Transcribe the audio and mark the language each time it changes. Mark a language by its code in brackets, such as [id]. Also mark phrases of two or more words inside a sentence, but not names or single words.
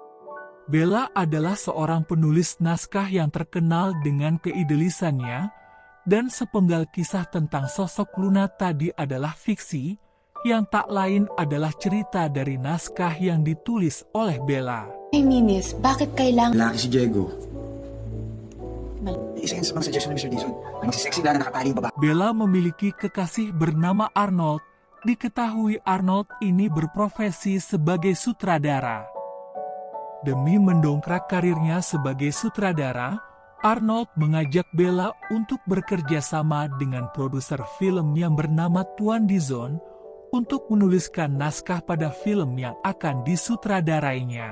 [id] Bella adalah seorang penulis naskah yang terkenal dengan keidealisannya. Dan sepenggal kisah tentang sosok Luna tadi adalah fiksi, yang tak lain adalah cerita dari naskah yang ditulis oleh Bella. [tl] Hey, Minis, bakit kailangan... Lalaki si Diego. Isa yan sa mga suggestion ni Mr. Dizon. Magsisexy na nakataling baba. [id] Bella memiliki kekasih bernama Arnold. Diketahui Arnold ini berprofesi sebagai sutradara. Demi mendongkrak karirnya sebagai sutradara, Arnold mengajak Bella untuk bekerja sama dengan produser film yang bernama Tuan Dizon untuk menuliskan naskah pada film yang akan disutradarainya.